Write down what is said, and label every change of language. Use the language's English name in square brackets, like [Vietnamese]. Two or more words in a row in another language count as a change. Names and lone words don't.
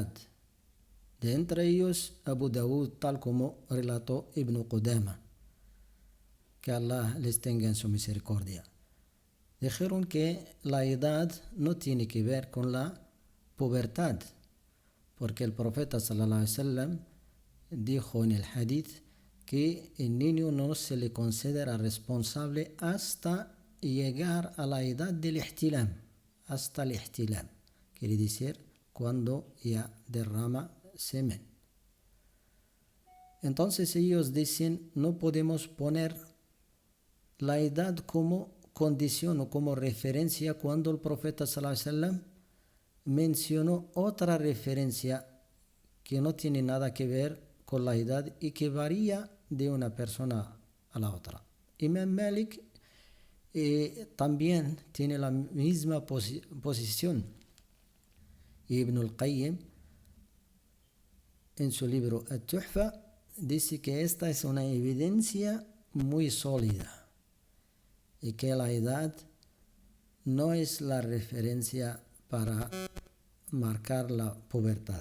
[Spanish] De entre ellos Abu Dawud, tal como relató Ibn Qudama, que Allah les tenga en su misericordia. Dijeron que la edad no tiene que ver con la pubertad, porque el profeta [Arabic] صلى الله عليه وسلم [Spanish] dijo en el hadith que el niño no se le considera responsable hasta llegar a la edad del ihtilam, hasta el ihtilam, quiere decir cuando ya derrama semen. Entonces ellos dicen, no podemos poner la edad como condición o como referencia cuando el profeta [Arabic] صلى الله عليه وسلم [Spanish] mencionó otra referencia que no tiene nada que ver con la edad y que varía de una persona a la otra. Imam Malik también tiene la misma posición. Ibn al-Qayyim en su libro At-Tuhfa dice que esta es una evidencia muy sólida y que la edad no es la referencia para marcar la pubertad.